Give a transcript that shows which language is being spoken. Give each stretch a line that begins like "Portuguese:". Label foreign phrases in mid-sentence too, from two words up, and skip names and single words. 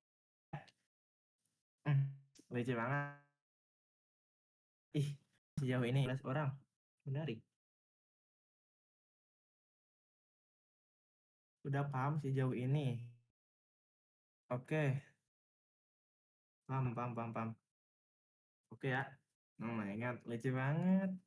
Indonesian: Hmm, lucu banget. Ih, sejauh ini 11 orang. Menarik. Udah paham sejauh ini. Oke, paham, paham, paham, paham. Oke ya.
English: Oh my God,
Indonesian: lucu banget.